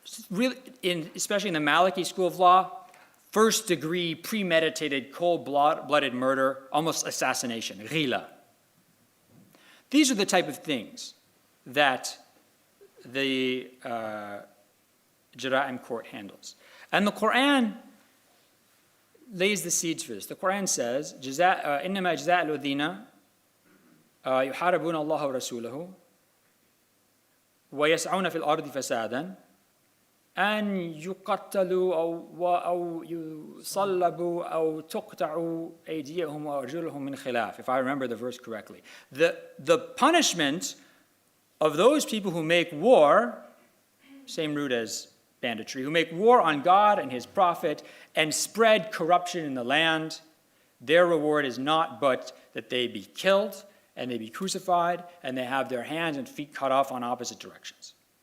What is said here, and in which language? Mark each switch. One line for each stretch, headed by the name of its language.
English: Really, especially in the Maliki school of law, first-degree, premeditated, cold-blooded murder, almost assassination, ghila. These are the type of things that the Jara'im court handles. And the Quran lays the seeds for this.
Arabic: The Quran says, إِنَّمَا جَزَاءُ الَّذِينَ يُحَارِبُونَ اللَّهَ وَرَسُولَهُ وَيَسْعَوْنَ فِي الْأَرْضِ فَسَادًا أن يقتلوا أو يصلبوا أو تقطع أيديهم وأرجلهم من خلاف,
English: if I remember the verse correctly. The punishment of those people who make war, same root as banditry, who make war on God and His Prophet and spread corruption in the land, their reward is not but that they be killed and they be crucified and they have their hands and feet cut off on opposite directions.